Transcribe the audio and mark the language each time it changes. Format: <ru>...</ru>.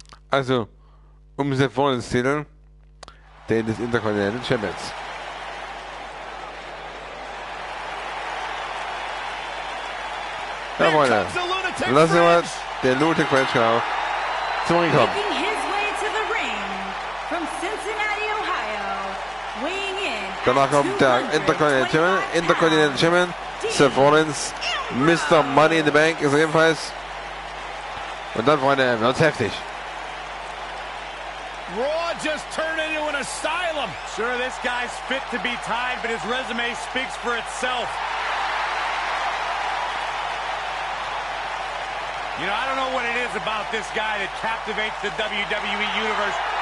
<de>Also, um Seth Rollins Titel, den des Intercontinental Champions. Ja, Freunde. Lassen wir mal den Lunatic French genau zum Ring kommen.</de> <en>Making his way to the ring from Cincinnati, Ohio, weighing in</en> <de>Danach kommt der Intercontinental Champion, Seth Rollins, Mr. Money in the Bank ist er ebenfalls. Und dann, Freunde, wird's heftig.</de> <en>Raw just turned into an asylum. Sure, this guy's fit to be tied, but his resume speaks for itself. You know, I don't know what it is about this guy that captivates the WWE Universe.</en>